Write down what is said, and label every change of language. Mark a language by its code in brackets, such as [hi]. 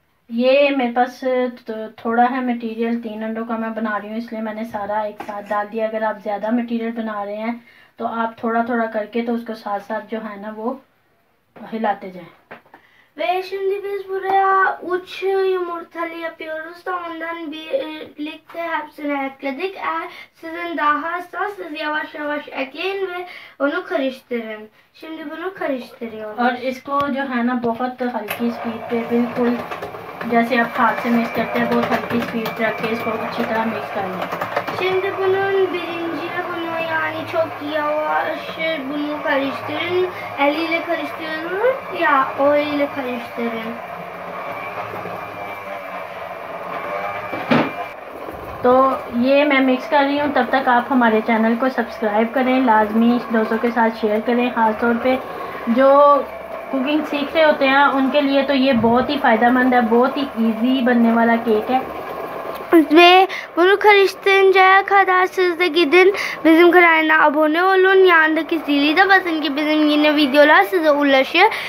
[hi] ये मेरे पास थोड़ा है मटेरियल, 3 अंडों का मैं बना रही हूँ इसलिए मैंने सारा एक साथ डाल दिया। अगर आप ज़्यादा मटेरियल बना रहे हैं तो आप थोड़ा थोड़ा करके तो उसको साथ साथ जो है ना वो हिलाते जाएं। [tr] Ve şimdi biz buraya uç yumurtalı yapıyoruz da ondan birlikte hepsini ekledik. Eğer sizin daha hassas yavaş yavaş ekleyin ve onu karıştırın. Şimdi bunu karıştırıyoruz. [hi] और इसको जो है ना बहुत हल्की स्पीड पे, बिल्कुल जैसे आप हाथ से मिक्स करते हैं बहुत हल्की स्पीड पे रख के इसको अच्छी तरह मिक्स कर लें। [tr] Şimdi bunun birinciyle bunu yani çok yavaş bunu karıştırın. Eliyle karıştırın ya o eliyle karıştırın. [hi] तो ये मैं मिक्स कर रही हूँ। तब तक आप हमारे चैनल को सब्सक्राइब करें, लाजमी दोस्तों के साथ शेयर करें। ख़ास तौर पे जो कुकिंग सीख रहे होते हैं उनके लिए तो ये बहुत ही फ़ायदेमंद है, बहुत ही इजी बनने वाला केक है। [tr] Ve Bunu karıştırıncaya kadar siz de gidin bizim kanalına abone olun. Yanındaki zili de basın ki bizim yeni videolar size ulaşır.